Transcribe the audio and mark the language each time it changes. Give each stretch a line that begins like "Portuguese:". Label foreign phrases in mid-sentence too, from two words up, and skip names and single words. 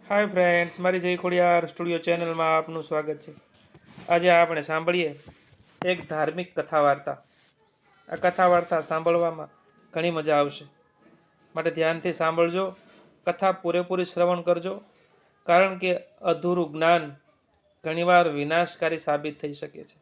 English: Hi friends,
Hindi: मारी जय खोड़ियार स्टूडियो चैनल में
Gujarati: આપનું સ્વાગત છે। આજે આપણે સાંભળીએ એક ધાર્મિક કથા વાર્તા। આ કથા વાર્તા સાંભળવામાં ઘણી મજા આવશે, માટે ધ્યાનથી સાંભળજો। કથા પૂરેપૂરી શ્રવણ કરજો, કારણ કે અધૂરું જ્ઞાન ઘણીવાર વિનાશકારી સાબિત થઈ શકે છે।